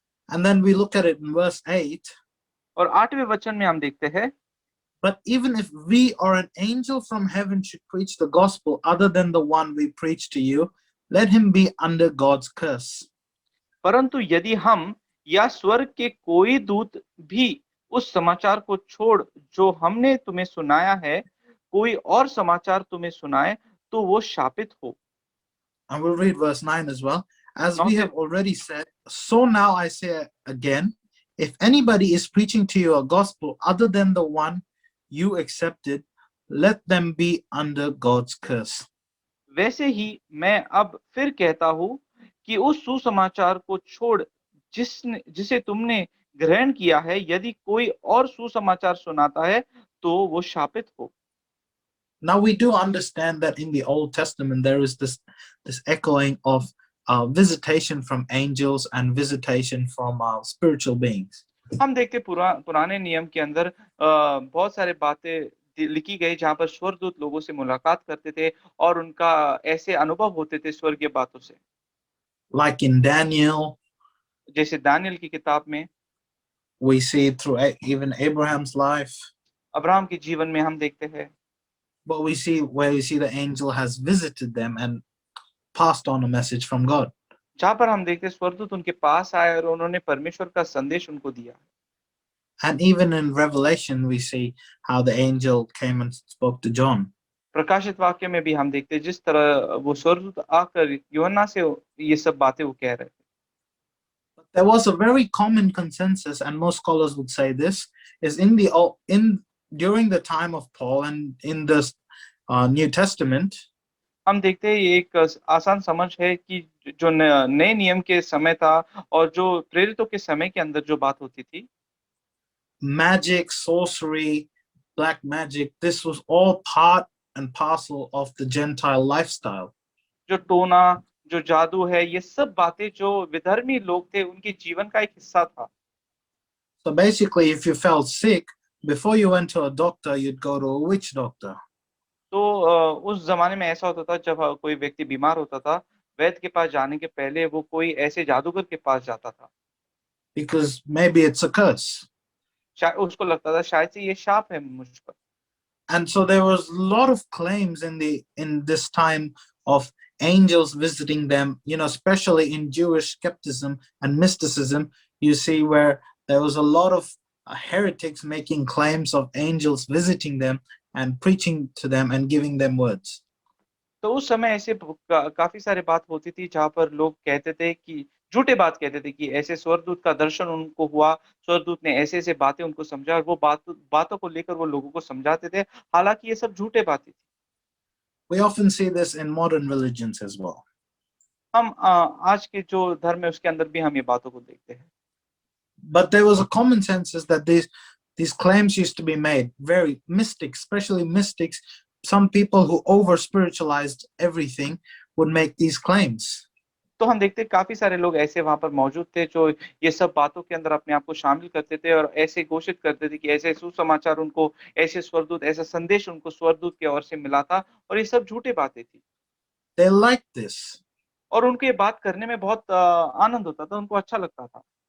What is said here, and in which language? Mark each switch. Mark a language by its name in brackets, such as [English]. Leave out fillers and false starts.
[English] And then we look at it in verse 8. [Hindi] और 8वें वचन में हम देखते हैं, [English] But even if we or an angel from heaven should preach the gospel other than the one we preach to you, let him be under God's curse. [Hindi] परंतु यदि हम या स्वर्ग के कोई दूत भी उस समाचार को छोड़ जो हमने तुम्हें सुनाया है, कोई और समाचार तुम्हें सुनाए, तो वो शापित हो। [English] And we'll read verse 9 as well. As we Okay. have already said, so now I say again, if anybody is preaching to you a gospel other than the one you accepted, let them be under God's curse. [Hindi] वैसे ही मैं अब फिर कहता हूँ कि उस सुसमाचार को छोड़ जिसे तुमने ग्रहण किया है, यदि कोई और सुसमाचार सुनाता है तो वो शापित हो। [English] Now we do understand that in the Old Testament there is this echoing of visitation from angels and visitation from spiritual beings. [Hindi] हम देखते पुराने नियम के अंदर बहुत सारे बातें लिखी गई जहाँ पर स्वर्गदूत लोगों से मुलाकात करते थे और उनका ऐसे अनुभव होते थे स्वर्गीय बातों से। [English] Like in Daniel, [Hindi] जैसे दानियल की किताब में, [English] we see through even Abraham's life, [Hindi] Abraham के जीवन में हम देखते हैं, [English] but we see where we see the angel has visited them and passed on a message from God. [Hindi] जहाँ पर हम देखते हैं स्वर्गदूत उनके पास आए और उन्होंने परमेश्वर का संदेश उनको दिया। [English] And even in Revelation we see how the angel came and spoke to John. [Hindi] प्रकाशित वाक्य में भी हम देखते हैं जिस तरह वो स्वर्गदूत आकर यूहन्ना से ये सब बातें वो कह रहे थे। [English] But there was a very common consensus, and most scholars would say this, is during the time of Paul and in the New Testament, [Hindi] हम देखते हैं ये एक आसान समझ है कि जो नए नियम के समय था और जो प्रेरितों के समय के अंदर जो बात होती थी, [English] magic, sorcery, black magic, this was all part and parcel of the Gentile lifestyle. [Hindi] जो टोना, जो जादू है, ये सब बातें जो विधर्मी लोग थे उनके जीवन का एक हिस्सा था। [English] So basically, if you felt sick, before you went to a doctor, you'd go to a witch doctor. [Hindi] तो उस जमाने में ऐसा होता था, जब कोई व्यक्ति बीमार होता था, वैद्य के पास जाने के पहले वो कोई ऐसे जादूगर के पास जाता था। [English] Because maybe it's a curse. [Hindi] उसको लगता था शायद से ये शाप है मुझ पर। [English] And so there was a lot of claims in this time of angels visiting them, especially in Jewish skepticism and mysticism. You see where there was a lot of heretics making claims of angels visiting them and preaching to them and giving them words. [Hindi] तो उस समय ऐसे काफी सारे बात होती थी जहाँ पर लोग कहते थे कि झूठे बात कहते थे कि ऐसे स्वर्गदूत का दर्शन उनको हुआ, स्वर्गदूत ने ऐसे-ऐसे बातें उनको समझा और वो बातों को लेकर वो लोगों को समझाते थे। हालाँकि ये सब झूठे बातें थी। [English] We often see this in modern religions as well. [Hindi] हम आज के जो धर्म है उसके अंदर भी हम ये बातों को देखते हैं। [English] But there was a common consensus that these claims used to be made. Very mystics, especially mystics, some people who over spiritualized everything would make these claims. [Hindi] तो हम देखते हैं काफ़ी सारे लोग ऐसे वहाँ पर मौजूद थे जो ये सब बातों के अंदर अपने आप को शामिल करते थे और ऐसे घोषित करते थे कि ऐसे सुसमाचार उनको, ऐसे स्वर्गदूत, ऐसा संदेश उनको स्वर्गदूत की ओर से मिला था और ये सब झूठी बातें थी। [English] They liked this. [Hindi] और उनको ये बात करने में बहुत आनंद होता था, उनको अच्छा लगता था।